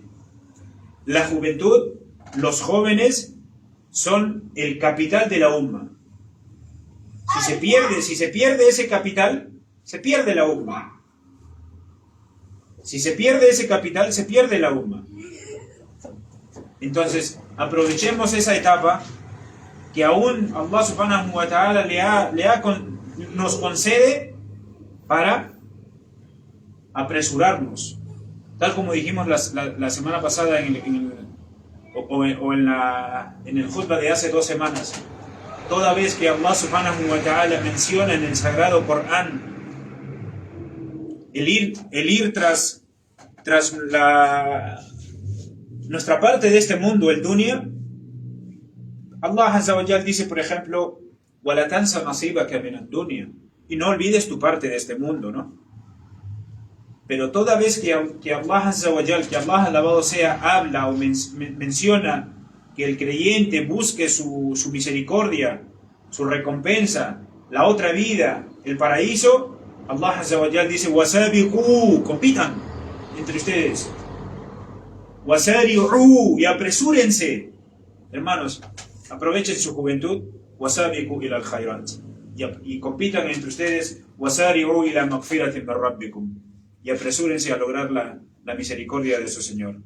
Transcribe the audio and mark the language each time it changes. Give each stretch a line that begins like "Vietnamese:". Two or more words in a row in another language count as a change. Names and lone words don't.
Spanish: La juventud, los jóvenes, son el capital de la umma. Si se pierde ese capital, se pierde la umma. Si se pierde ese capital, se pierde la umma. Entonces, aprovechemos esa etapa que aún
Arabic: الله سبحانه وتعالى
Spanish: nos concede para apresurarnos. Tal como dijimos la semana pasada en el khutbah de hace 2 semanas. Toda vez que
Arabic: الله سبحانه وتعالى
Spanish: menciona en el sagrado Corán el ir tras nuestra parte de este mundo, el dunya,
Arabic: الله عز وجل
Spanish: dice, por ejemplo,
Arabic: وَلَا تَنْسَ نَصِيبَكَ مِنَ الدُّنْيَا,
Spanish: y no olvides tu parte de este mundo, ¿no? Pero toda vez que
Arabic: الله عز وجل,
Spanish: que Allah alabado sea, habla o menciona que el creyente busque su misericordia, su recompensa, la otra vida, el paraíso,
Arabic: الله عز وجل
Spanish: dice, وَسَابِقُوا, compitan entre ustedes, وَسَارِعُوا, y apresúrense. Hermanos, aprovechen su juventud,
Arabic: وَسَابِقُوا إِلَى الْخَيْرَاتِ,
Spanish: y compitan entre ustedes,
Arabic: وَسَارِعُوا إِلَى مَغْفِرَةٍ مِنْ رَبِّكُمْ,
Spanish: y apresúrense a lograr la misericordia de su Señor.